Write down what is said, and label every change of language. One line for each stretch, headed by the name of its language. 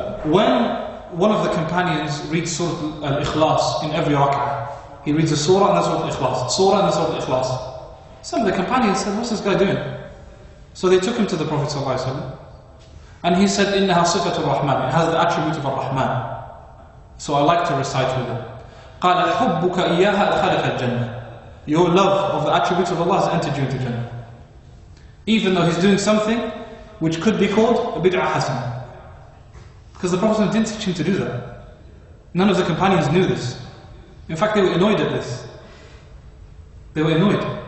English: When one of the companions reads Surah Al-Ikhlas in every rak'ah, he reads a surah and a Surah Al-Ikhlas, surah and a Surah Al-Ikhlas. Some of the companions said, what's this guy doing? So they took him to the Prophet ﷺ, and he said,
Arabic: إِنَّهَا صِفَةُ الرَّحْمَنِ.
English: It has the attribute of Ar-Rahman. So I like to recite with it.
Arabic: قال حبك إياها أدخلك الجنة.
English: Your love of the attributes of Allah has entered you into Jannah. Even though he's doing something which could be called a bid'ah hasanah. Because the Prophet didn't teach him to do that. None of the companions knew this. In fact, they were annoyed at this. They were annoyed.